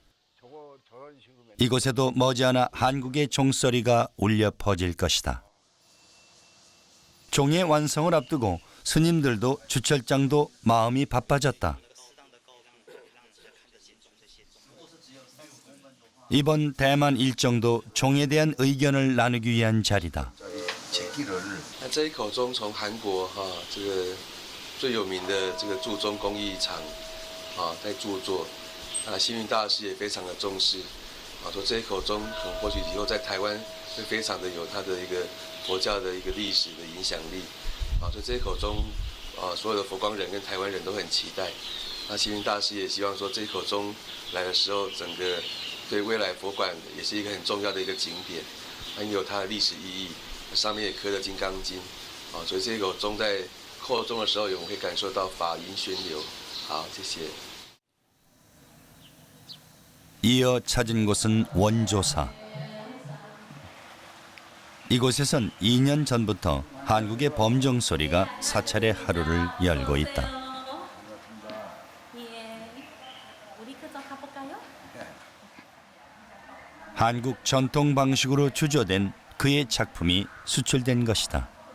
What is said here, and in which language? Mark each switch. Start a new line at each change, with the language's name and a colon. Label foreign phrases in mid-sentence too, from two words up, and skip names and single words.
Korean: 이곳에도 머지않아 한국의 종소리가 울려 퍼질 것이다. 종의 완성을 앞두고 스님들도 주철장도 마음이 바빠졌다. 이번 대만 일정도 종에 대한 의견을 나누기 위한 자리다.
Chinese: 这一口钟从韩国这个最有名的这个铸钟工艺厂在铸作，星云大师也非常的重视，说这一口钟可能或许以后在台湾会非常的有它的一个佛教的一个历史的影响力，所以这一口钟所有的佛光人跟台湾人都很期待。那星云大师也希望说这一口钟来的时候，整个对未来佛馆也是一个很重要的一个景点，很有它的历史意义。上面也刻了《金刚经》，所以这口钟在扣钟的时候，我们会感受到法音宣流。好，谢谢。
Korean: 이어 찾은 곳은 원조사. 이곳에선 2년 전부터 한국의 범종 소리가 사찰의 하루를 열고 있다. 한국 전통 방식으로 주조된 그의 작품이 수출된 것이다.